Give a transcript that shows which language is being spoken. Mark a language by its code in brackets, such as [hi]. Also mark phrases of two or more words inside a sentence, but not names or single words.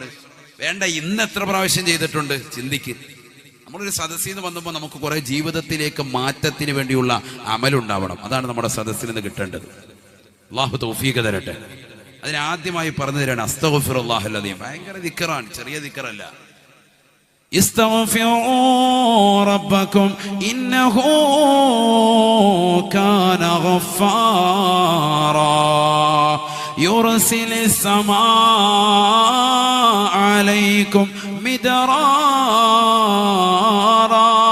[ml] വേണ്ട, ഇന്ന് എത്ര പ്രാവശ്യം ചെയ്തിട്ടുണ്ട്? ചിന്തിക്ക്. നമ്മളൊരു സദസ്സിൽ നിന്ന് വന്നപ്പോൾ നമുക്ക് കുറെ ജീവിതത്തിലേക്ക് മാറ്റത്തിന് വേണ്ടിയുള്ള അമലുണ്ടാവണം. അതാണ് നമ്മുടെ സദസ്സിൽ നിന്ന് കിട്ടേണ്ടത്. അല്ലാഹു തൗഫീഖ് തരട്ടെ. അതിനാദ്യമായി പറഞ്ഞു തരാണ് [ar] أستغفر الله العظيم. [ml] ഭയങ്കര ദിക്റാണ്, ചെറിയ ദിക്റല്ല. [ar] استغفروا ربكم إنه كان غفارا يرسل السماء عليكم مدرارا